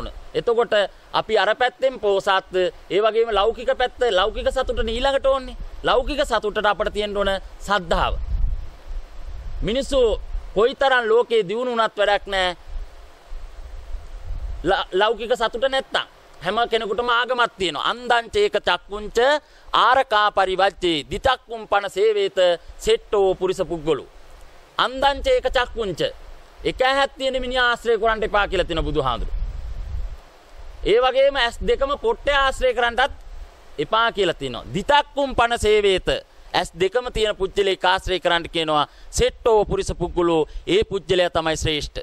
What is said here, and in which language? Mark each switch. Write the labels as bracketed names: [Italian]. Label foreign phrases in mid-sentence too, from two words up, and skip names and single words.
[Sinhala] එතකොට අපි අර පැත්තෙන් පෝසත්, ඒ වගේම ලෞකික පැත්ත, ලෞකික සතුට ඊළඟට ඕනේ. ලෞකික සතුටට අපට තියෙන්න ඕන සද්ධාව. මිනිස්සු කොයිතරම් ලෝකේ දියුණු වුණත් වැඩක් නැහැ. ලෞකික සතුට නැත්තම් හැම කෙනෙකුටම ආගමක් තියෙනවා. [Pali] අන්දං චේක චක්කුංච ආරකා පරිවච්චේ දිතක්කුම් පන සේවේත සෙට්ටෝ පුරිස පුග්ගලු. අන්දං චේක චක්කුංච [Sinhala] එක ඇහක් තියෙන මිනිහා ආශ්‍රය කරන්න එපා කියලා තියෙන බුදුහාඳුරු. ඒ වගේම ඇස් දෙකම පොට්ටේ ආශ්‍රය කරන්නත් එපා කියලා තියෙනවා. [Pali] දිතක්කුම් පන සේවේත [Sinhala] ඇස් දෙකම තියෙන පුජ්‍යලෙක් ආශ්‍රය කරන්න කියනවා. [Pali] සෙට්ටෝ පුරිස පුග්ගලෝ, [Sinhala] ඒ පුජ්‍යලයා තමයි ශ්‍රේෂ්ඨ.